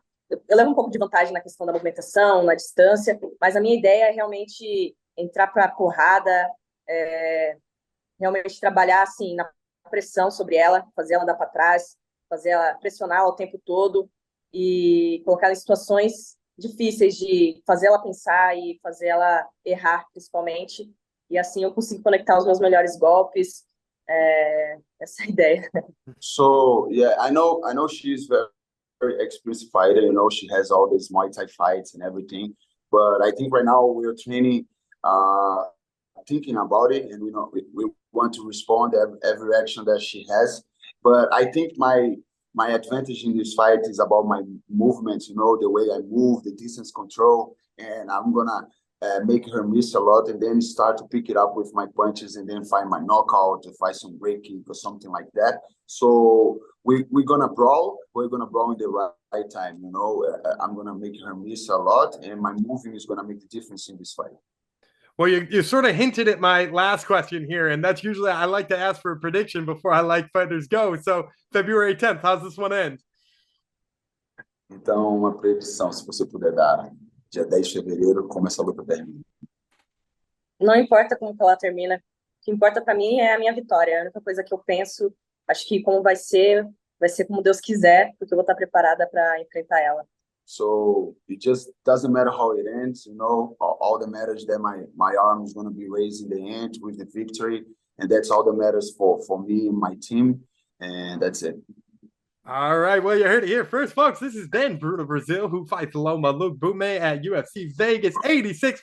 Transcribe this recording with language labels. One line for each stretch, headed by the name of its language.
Portuguese: Eu levo um pouco de vantagem na questão da movimentação, na distância, mas a minha ideia é realmente entrar para a porrada, realmente trabalhar assim na pressão sobre ela, fazer ela dar para trás, fazer ela pressionar o tempo todo e colocar ela em situações difíceis, de fazer ela pensar e fazer ela errar, principalmente. E assim eu consigo conectar os meus melhores golpes. Essa é a ideia.
English: So yeah, I know she's very experienced fighter. You know, she has all these Muay Thai fights and everything. But I think right now we're training, thinking about it, and you know, we want to respond every action that she has. But I think my advantage in this fight is about my movements. You know, the way I move, the distance control, and I'm gonna make her miss a lot, and then start to pick it up with my punches, and then find my knockout, to find some break kick or something like that. So we're gonna brawl. We're gonna brawl in the right time. You know, I'm gonna make her miss a lot, and my moving is gonna make the difference in this fight. Well, you sort of hinted at my last question here, and that's usually I like to ask for a prediction before I let fighters go. So February 10th, how's this one end?
Portuguese: Então, uma predição, se você puder dar. Dia 10 de fevereiro, como essa luta termina. Não importa como ela termina, o que importa para mim é a minha vitória. A única coisa que eu penso, acho que como vai ser como Deus quiser, porque eu vou estar preparada para enfrentar ela.
English: So it just doesn't matter how it ends, you know. All that matters that my arm is going to be raised in the end with the victory, and that's all that matters for me and my team, and that's it. All right, well, you heard it here first, folks. This has been Bruna Brasil, who fights Loma Lookboonmee at UFC Vegas 86.